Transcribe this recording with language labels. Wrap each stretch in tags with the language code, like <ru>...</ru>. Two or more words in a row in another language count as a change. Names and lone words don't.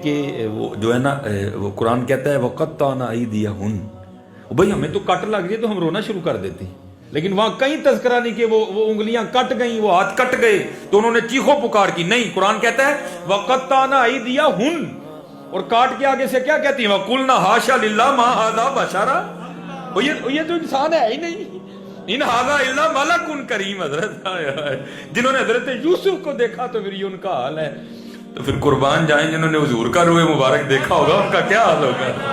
<ur>کے وہ جو ہے نا وہ قرآن کہتا ہے</ur> <ar>وَقَطَّعْنَ أَيْدِيَهُنَّ،</ar> <ur>بھائی ہمیں تو کٹ لگ جائے تو ہم رونا شروع کر دیتے ہیں، لیکن وہاں کہیں تذکرہ نہیں کہ وہ انگلیاں کٹ گئیں، وہ ہاتھ کٹ گئے تو انہوں نے چیخو پکار کی، نہیں، قرآن کہتا ہے</ur> <ar>وَقَطَّعْنَ أَيْدِيَهُنَّ،</ar> <ur>اور کاٹ کے آگے سے کیا کہتی ہیں</ur> <ar>وَقُلْنَا حَاشَا لِلَّهِ مَا هَذَا بَشَرًا،</ar> <ur>یہ تو انسان ہے ہی نہیں،</ur> <ar>ان هَذَا إِلَّا مَلَكٌ کریم۔</ar> <ur>حضرت جنہوں نے حضرت یوسف کو دیکھا تو پھر یہ ان کا حال ہے، تو پھر قربان جائیں جنہوں نے حضور کا روح مبارک دیکھا ہوگا ان کا کیا حال ہوگا؟</ur>